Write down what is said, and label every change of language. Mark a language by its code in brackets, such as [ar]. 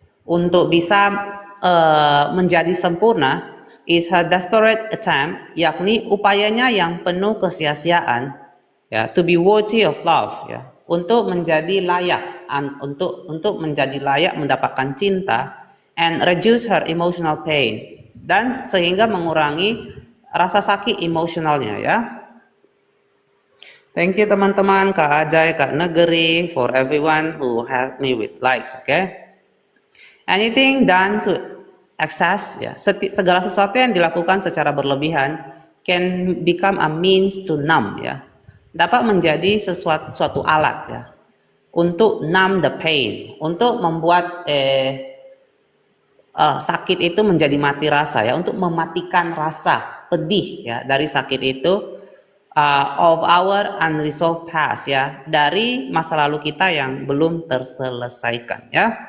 [id] Untuk bisa menjadi sempurna [en] is her desperate attempt, [id] yakni upayanya yang penuh kesia-siaan ya, [en] to be worthy of love [id] ya, untuk menjadi layak untuk menjadi layak mendapatkan cinta, [en] and reduce her emotional pain, [id] dan sehingga mengurangi rasa sakit emosionalnya ya. [en] Thank you [id] teman-teman, [en] Kak Ajay, Kak Negeri, for everyone who helped me with likes, okay? Anything done to excess [id] ya, segala sesuatu yang dilakukan secara berlebihan [en] can become a means to numb [id] ya, dapat menjadi suatu alat ya untuk [en] numb the pain, [id] untuk membuat sakit itu menjadi mati rasa ya, untuk mematikan rasa pedih ya dari sakit itu, [en] of our unresolved past [id] ya, dari masa lalu kita yang belum terselesaikan ya.